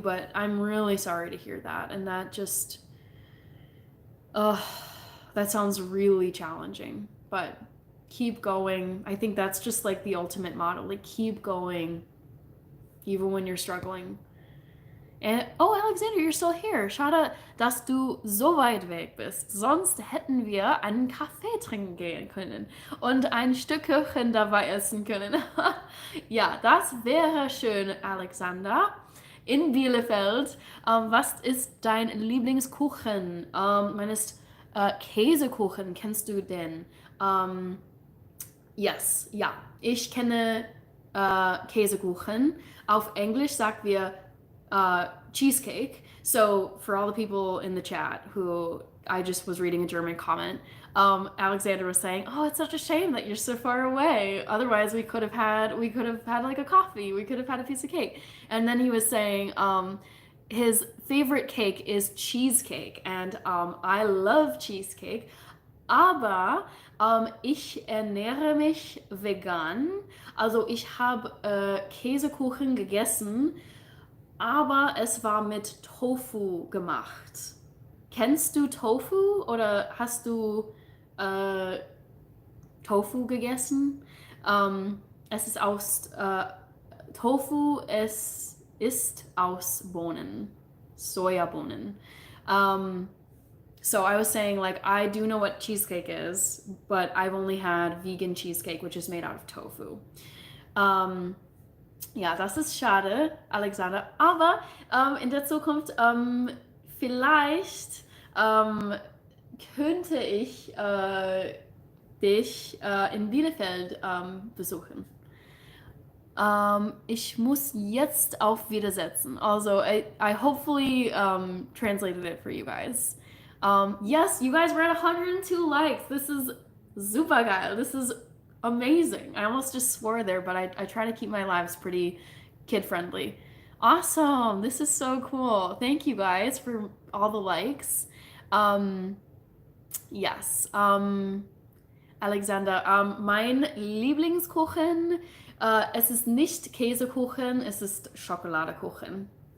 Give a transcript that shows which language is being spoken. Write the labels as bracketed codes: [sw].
[en] But I'm really sorry to hear that. And that just, that sounds really challenging. But Keep going. I think that's just like the ultimate motto. Like, keep going, even when you're struggling. And, oh, Alexander, you're still here. [de] Schade, dass du so weit weg bist. Sonst hätten wir einen Kaffee trinken gehen können und ein Stück Kuchen dabei essen können. Ja, das wäre schön, Alexander. In Bielefeld. Was ist dein Lieblingskuchen? Meines Käsekuchen. Kennst du den? [en] Yes, [de] ja. Ich kenne Käsekuchen. Auf Englisch sagt wir cheesecake. [en] So for all the people in the chat who I just was reading a German comment, Alexander was saying, "Oh, it's such a shame that you're so far away. Otherwise, we could have had like a coffee. We could have had a piece of cake." And then he was saying, his favorite cake is cheesecake, and I love cheesecake. [de] Aber ich ernähre mich vegan. Also ich habe Käsekuchen gegessen, aber es war mit Tofu gemacht. Kennst du Tofu oder hast du Tofu gegessen? Es ist aus Tofu, es ist aus Bohnen, Sojabohnen. [en] So I was saying, like, I do know what cheesecake is, but I've only had vegan cheesecake, which is made out of tofu. [de] Ja, das ist schade, Alexander. Aber in der Zukunft vielleicht könnte ich dich in Bielefeld besuchen. Ich muss jetzt auf Wiedersetzen. [en] Also, I hopefully translated it for you guys. Yes, you guys were at 102 likes. This is [de] super geil. [en] This is amazing. I almost just swore there, but I try to keep my lives pretty kid-friendly. Awesome. This is so cool. Thank you guys for all the likes. Yes. [de] Alexander, mein Lieblingskuchen, es ist nicht Käsekuchen, es ist Schokoladekuchen.